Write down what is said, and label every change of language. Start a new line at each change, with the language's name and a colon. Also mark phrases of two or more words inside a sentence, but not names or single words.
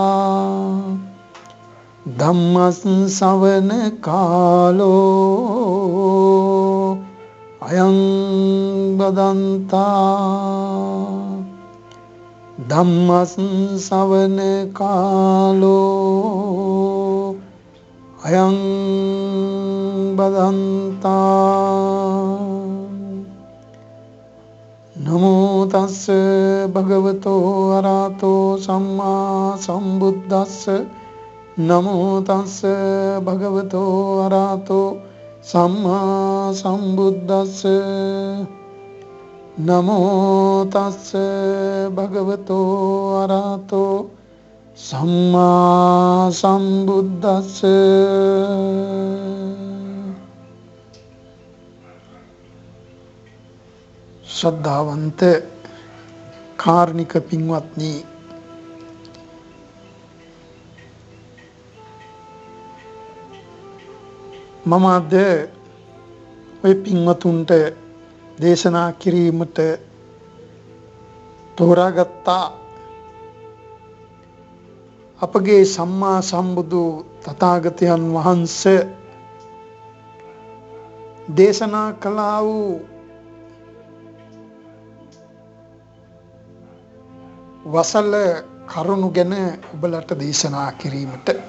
Pali: धम्मश्रवण कालो अयं बदन्ता धम्मश्रवण कालो अयं बदन्ता नमो तस् भगवतो अरहतो सम्मा संबुद्दस्स नमो तस् भगवतो अरहतो सम्मा संबुद्दस्स नमो तस् भगवतो अरहतो सम्मा संबुद्दस्स
Sinhala: श्रद्धावंत කාර්නික පින්වත්නි, මම අද ඔය පින්වතුන්ට දේශනා කිරීමට තෝරාගත්තා අපගේ සම්මා සම්බුදු තථාගතයන් වහන්සේ දේශනා කළා වූ වසල කරුණු ගැන ඔබලට දේශනා කිරීමට.